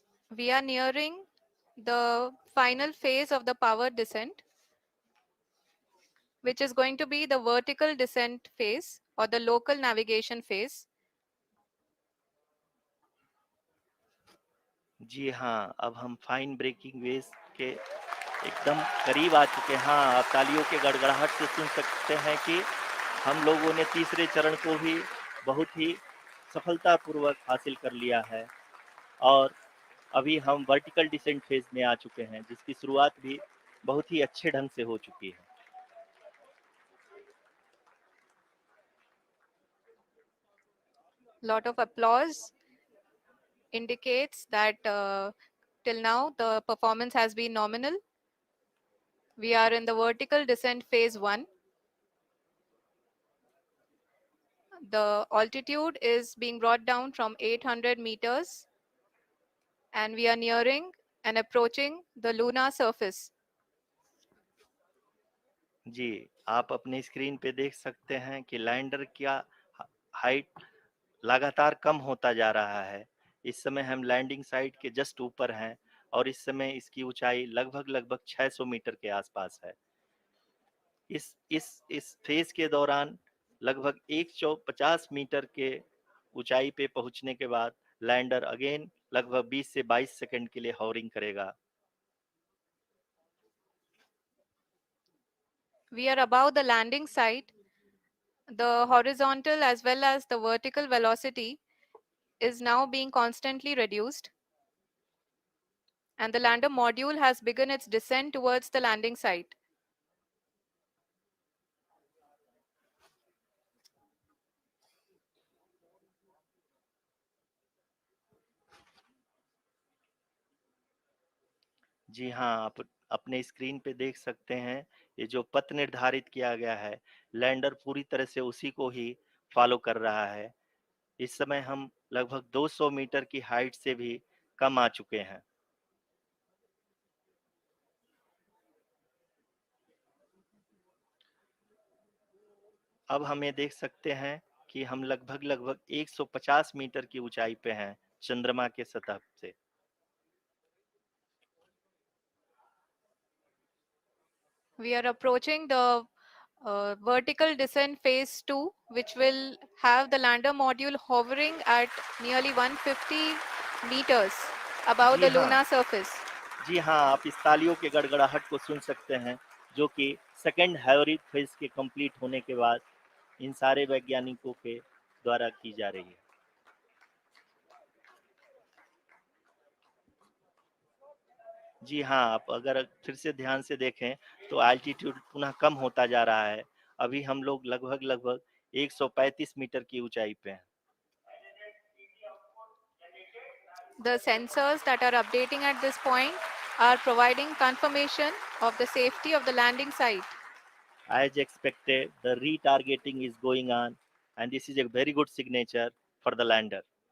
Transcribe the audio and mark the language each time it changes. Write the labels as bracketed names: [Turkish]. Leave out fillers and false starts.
[English] We are nearing the final phase of the power descent, which is going to be the vertical descent phase or the local navigation phase. [Hindi] जी हाँ, अब हम fine breaking waves के एकदम करीब आ चुके हैं। हाँ, आप तालियों के गड़गड़ाहट से सुन सकते हैं कि हम लोगों ने तीसरे चरण को भी बहुत ही सफलतापूर्वक हासिल कर लिया है और अभी हम वर्टिकल डिसेंट फेज में आ चुके हैं, जिसकी शुरुआत भी बहुत ही अच्छे ढंग से हो चुकी है। [English] Lot of applause indicates that till now the performance has been nominal. We are in the vertical descent phase 1. The altitude is being brought down from 800 meters, and we are nearing and approaching the lunar surface. [Hindi] जी, आप अपनी screen पे देख सकते हैं कि lander का height लगातार कम होता जा रहा है। इस समय हम लैंडिंग साइट के जस्ट ऊपर हैं और इस समय इसकी ऊंचाई लगभग लगभग 600 मीटर के आसपास है। इस फेज के दौरान लगभग 150 मीटर के ऊंचाई पे पहुंचने के बाद लैंडर अगेन लगभग 20 से 22 सेकंड के लिए हॉवरिंग करेगा। [English] We are above the landing site. The horizontal as well as the vertical velocity is now being constantly reduced, and the lander module has begun its descent towards the landing site. [Hindi] जी हाँ, आप अपने screen पे देख सकते हैं, ये जो पथ निर्धारित किया गया है, लैंडर पूरी तरह से उसी को ही फॉलो कर रहा है। इस समय हम लगभग 200 मीटर की हाइट से भी कम आ चुके हैं। अब हम ये देख सकते हैं कि हम लगभग 150 मीटर की ऊंचाई पे हैं चंद्रमा के सतह से। [English] We are approaching the vertical descent phase 2, which will have the lander module hovering at nearly 150 meters above [Hindi] ji [English] the [Hindi] हाँ, [English] lunar surface. [Hindi] जी हाँ, आप इस तालियों के गड़गड़ाहट को सुन सकते हैं, जो कि सेकंड हैवरिक फेज के कंप्लीट होने के बाद इन सारे वैज्ञानिकों के द्वारा की जा रही है। जी हाँ, आप अगर फिर से ध्यान से देखें तो एल्टीट्यूड पुनः कम होता जा रहा है। अभी हम लोग लगभग 135 मीटर की ऊंचाई पे हैं। [English] The sensors that are updating at this point are providing confirmation of the safety of the landing site. As expected, the retargeting is going on, and this is a very good signature for the lander.